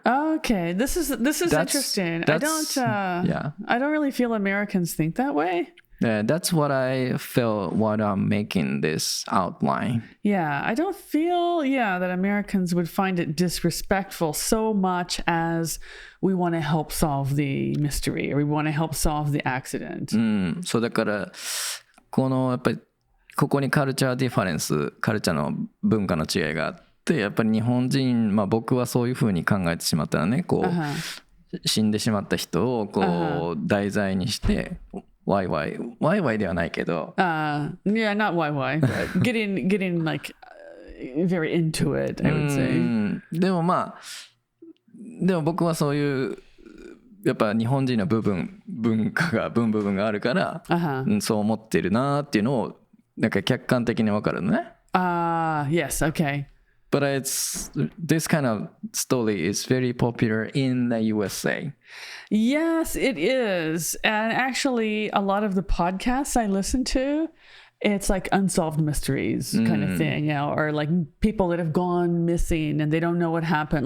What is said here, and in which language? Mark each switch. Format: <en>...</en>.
<en>Okay, this is interesting. I don't really feel Americans think that way. Yeah, that's what I felt while I'm making this outline. Yeah, I don't feel, that Americans would find it disrespectful so much as we want to help solve the mystery or we want to help solve the accident.</en> <ja>そうだからやっぱりここにカルチャーディファレンス、カルチャーの文化の違いがあって、やっぱり日本人、僕はそういうふうに考えてしまったらね、死んでしまった人を題材にして。ワイワイではないけど。</ja> <en>Yeah, not why, but getting like very into it, I would say.</en> <ja>でも僕はそういうやっぱ日本人の文化が部分があるから、そう思ってるなっていうのをなんか客観的に分かるのね。</ja> <en>Yes, okay. But this kind of story is very popular in the USA. Yes, it is. And actually, a lot of the podcasts I listen to, it's like unsolved mysteries kind of thing, or like people that have gone missing and they don't know what happened.</en>